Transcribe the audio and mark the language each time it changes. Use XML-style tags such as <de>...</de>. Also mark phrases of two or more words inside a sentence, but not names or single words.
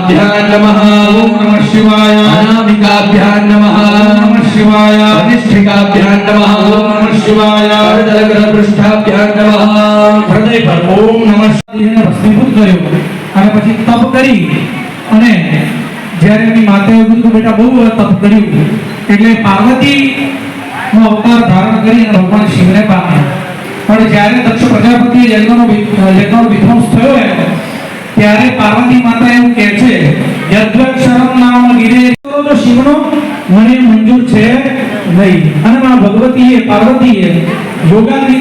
<sa>अनामिकाभ्यां नमः ओम नमः शिवाय अनामिकाभ्यां नमः ओम नमः शिवाय अधिष्ठिकाभ्यां नमः ओम नमः शिवाय पृष्ठाभ्यां नमः हृदय</sa> <gu>पर</gu> <sa>ओम नमः शिवाय भस्मीभूत</sa> <gu>કર્યો અને પછી તપ કરી અને જ્યારે એની માતાએ કીધું બેટા બહુ તપ કર્યું એટલે પાર્વતી નો અવતાર ધારણ કરી અને ભગવાન શિવને પામ્યા પણ જ્યારે દક્ષ પ્રજાપતિએ યજ્ઞનો વિધ્વંસ થયો ત્યારે પાર્વતી માતા એવું કહે છે</gu> <sa>યદ્વક્ષરમ નામ ગિરે</sa> <gu>તો શિવનો મને મંજૂર છે નહીં અને માં ભગવતીએ પાર્વતીએ યોગાગ્નિ</gu>